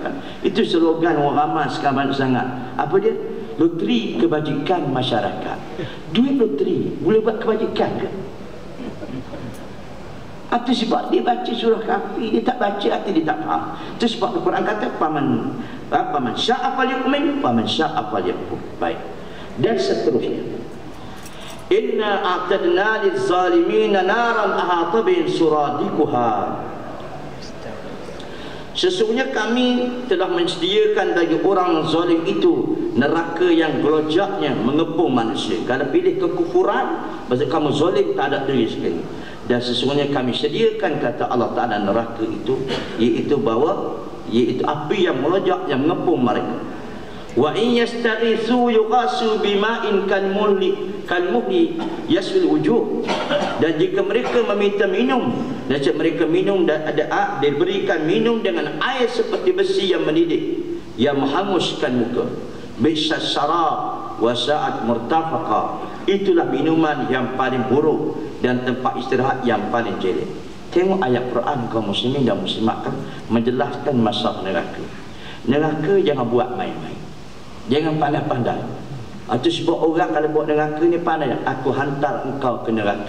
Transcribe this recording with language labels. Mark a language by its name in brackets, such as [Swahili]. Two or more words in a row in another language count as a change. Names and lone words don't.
[Malay] Itu slogan orang ramai sekarang banyak sangat. Apa dia? Loteri kebajikan masyarakat. Duit loteri boleh buat kebajikan ke? Itu sebab dia baca surah Kahfi, dia tak baca arti dia tak faham. Itu sebab Al-Quran kata [Arabic] فمن شاء فليؤمن ومن شاء فليكفر. [Malay] Baik. Dan seterusnya. [Arabic] إنا أعتدنا للظالمين نارا أحاط بهم سرادقها. [Malay] Sesungguhnya kami telah menyediakan bagi orang zalim itu neraka yang gelojaknya mengepung manusia. Kalau pilih kekufuran, maksud kamu zalim, tak ada diri sekali. Dan sesungguhnya kami sediakan, kata Allah Ta'ala, neraka itu, iaitu api yang melojak yang mengepung mereka. [Arabic] وإن يستغيثوا يغاثوا بماء كالمهل يشوي الوجوه. [Malay] Dan jika mereka meminta minum, dan jika mereka minum dan diberikan minum dengan air seperti besi yang mendidih, yang menghanguskan muka. [Arabic] بئس الشراب وساءت مرتفقا. [Malay] Itulah minuman yang paling buruk dan tempat istirahat yang paling jelek. Tengok ayat Quran kaum muslimin dan muslimat kan menjelaskan masalah neraka. Neraka jangan buat main-main. Jangan pandai-pandai. Itu sebab orang kalau buat neraka ni pandai. Aku hantar engkau ke neraka.